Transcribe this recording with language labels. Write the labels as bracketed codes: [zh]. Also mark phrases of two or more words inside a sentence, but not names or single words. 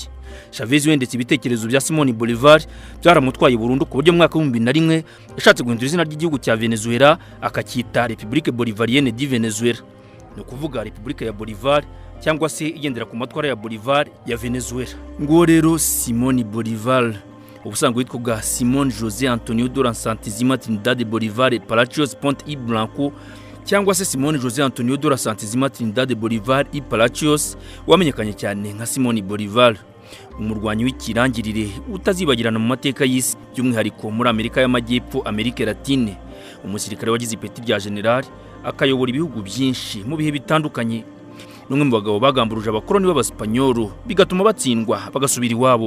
[rw] Chavez wendetse ibitekerezo bya Simón Bolívar byaramutwaye burundu ku buryo mu mwaka wa 2001 yashatse guhindura izina ry'igihugu cya Venezuela akacyita République Bolivarienne du Venezuela. No kuvuga Repubulika ya Bolívar cyangwa se igendera ku matwara ya Bolívar ya Venezuela. Ngo rero Simón Bolívar ubusanzwe witwaga Simón José Antonio de la Santísima Trinidad de Bolívar Palacios Ponte y Blanco cyangwa se Simón José Antonio de la Santísima Trinidad de Bolívar y Palacios wamenyekanye cyane nka Simón Bolívar, umurwanyi w'ikirangirire utazibagirana mu mateka y'isi by'umwihariko muri Amerika y'Amajyepfo, Amerika Latine. Umusirikare wagize ipeti rya general akayobora ibihugu byinshi mu bihe bitandukanye. N'umwe mu bagabo bagamburuje abakoloni b'Abasipanyolo bigatuma batsindwa bagasubira iwabo.